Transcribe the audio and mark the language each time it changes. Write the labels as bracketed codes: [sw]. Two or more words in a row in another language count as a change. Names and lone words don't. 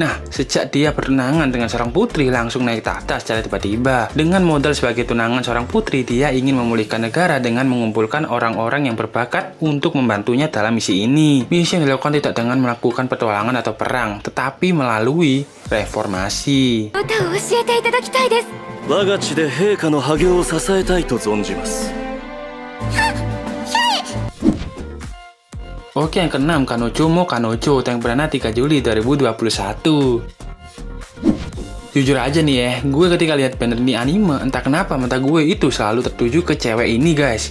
[id] Nah, sejak dia bertunangan dengan seorang putri langsung naik tahta secara tiba-tiba. Dengan modal sebagai tunangan seorang putri, dia ingin memulihkan negara dengan mengumpulkan orang-orang yang berbakat untuk membantunya dalam misi ini. Misi yang dilakukan tidak dengan melakukan petualangan atau perang, tetapi melalui reformasi. [ja] 歌を教えていただきたいです。我が地で陛下の破業を支えたいと存じます。 [id] Oke, yang keenam, Kanojo mo Kanojo, yang bernama 3 Juli 2021. Jujur aja nih ya, gue ketika lihat banner ini anime, entah kenapa mata gue itu selalu tertuju ke cewek ini guys.